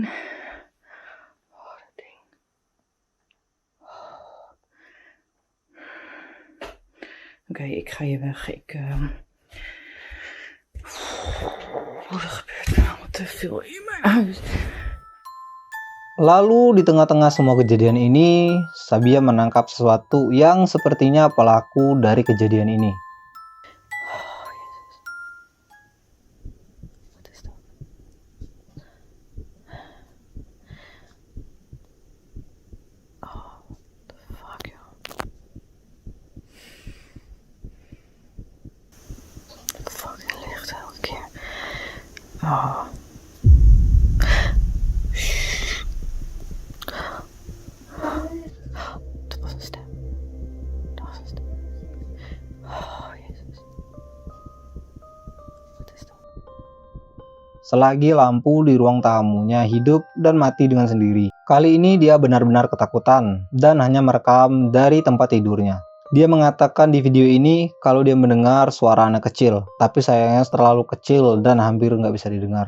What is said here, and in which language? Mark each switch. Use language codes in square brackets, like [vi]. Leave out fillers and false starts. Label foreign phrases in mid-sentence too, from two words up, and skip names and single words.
[nl] Oh, dat ding. Oké, ik ga hier weg. Oh, wat gebeurt er nou? Wat te veel in mijn huis. [id] Lalu di tengah-tengah semua kejadian ini, Sabia menangkap sesuatu yang sepertinya pelaku dari kejadian ini. [nl] Oh, Jezus. Wat is dat? [en] Oh, what the fuck, [nl] joh. Fucking licht elke keer. Oh. Dat was een stem. Dat was een stem. Oh, Jezus. Wat is dat? [id] Selagi lampu di ruang tamunya hidup dan mati dengan sendiri. Kali ini dia benar-benar ketakutan dan hanya merekam dari tempat tidurnya. Dia mengatakan di video ini kalau dia mendengar suara anak kecil, tapi sayangnya terlalu kecil dan hampir nggak bisa didengar.